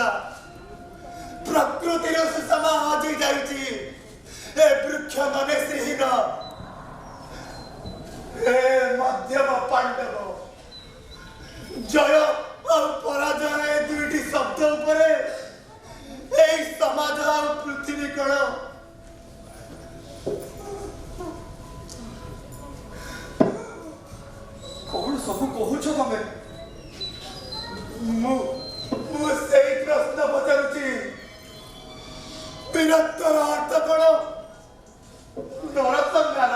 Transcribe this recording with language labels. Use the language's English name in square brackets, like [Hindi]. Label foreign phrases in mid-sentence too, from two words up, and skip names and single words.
[Odia] ପ୍ରକୃତିର ସୁଷମା ହଜି ଯାଇଛି। ଏ ବୃକ୍ଷ ମାନେ ଶ୍ରୀହୀନ। ଏ ମଧ୍ୟମ ପାଣ୍ଡବ। ଜୟ ଆଉ ପରାଜୟ ଏ ଦୁଇଟି ଶବ୍ଦ ଉପରେ [Bangla] এই সমাজ আর পৃথিবী কোণ [Odia] କଣ ସବୁ କହୁଛ ତମେ? ମୁଁ ସେଇ ପ୍ରଶ୍ନ ପଚାରୁଛି। ବୀରତ୍ୱର ଅର୍ଥ କଣ? ନରସଂହାର।